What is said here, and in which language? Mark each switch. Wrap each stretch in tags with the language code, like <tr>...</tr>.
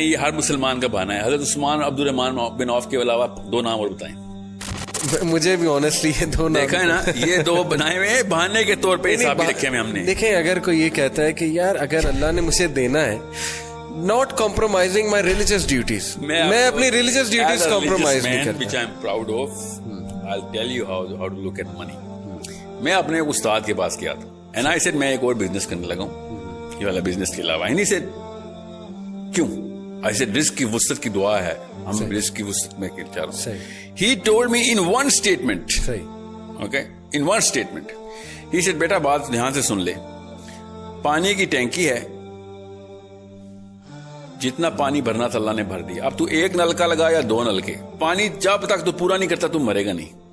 <ur>یہ ہر مسلمان کا بہانا ہے. حضرت عثمان عبد الرحمان بن عوف کے علاوہ 2 نام اور بتائیں. مجھے بھی آنیسٹلی یہ 2 نام دیکھا ہے نا، یہ 2 بنائے ہوئے بہانے کے طور پہ حساب بھی رکھے ہوئے ہم نے. دیکھیں اگر کوئی یہ کہتا ہے کہ یار اگر اللہ نے مجھے دینا ہے</ur> <en>not compromising my religious duties،</en> <ur>میں اپنی religious duties compromise نہیں کرتا.</ur> <en>which I am proud of. I'll tell you how to look at money.</en> <ur>میں اپنے استاد کے پاس گیا تھا</ur> <en>and I said</en> <ur>میں ایک اور بزنس کرنے لگا ہوں یہ والا بزنس کے علاوہ.</ur> <en>and he said</en> <ur>کیوں؟</ur> <en>I said</en> <ur>رزق کی وسعت کی دعا ہے، ہم رزق کی وسعت میں چاہ رہا ہوں.</ur> <en>He told me in one statement. Okay, in one statement he said</en> <ur>بیٹا بات دھیان سے سن لے، پانی کی ٹینکی ہے، جتنا پانی بھرنا تھا اللہ نے بھر دیا. اب تو 1 نلکا لگا یا 2 نلکے، پانی جب تک تو پورا نہیں کرتا تو مرے گا نہیں.</ur>